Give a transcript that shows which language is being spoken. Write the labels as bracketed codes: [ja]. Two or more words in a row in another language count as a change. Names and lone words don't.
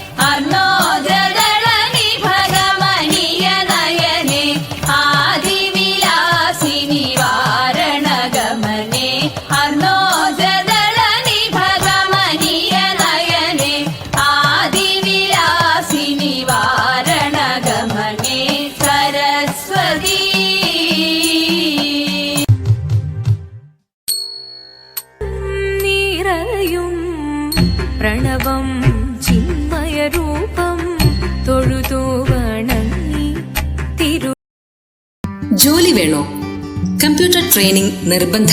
[sa] अर्णोजदलनिभगमनीय नयने आदिविलासिनि वारणगमने. अर्णोजदलनिभगमनीय नयने आदिविलासिनि वारणगमने. सरस्वती [ml] നിറയും പ്രണവം ചിന്മയരൂപം തൊഴുതു വണങ്ങി തിരു. ജോലി വേണോ? [en] computer training [ml] നിർബന്ധം.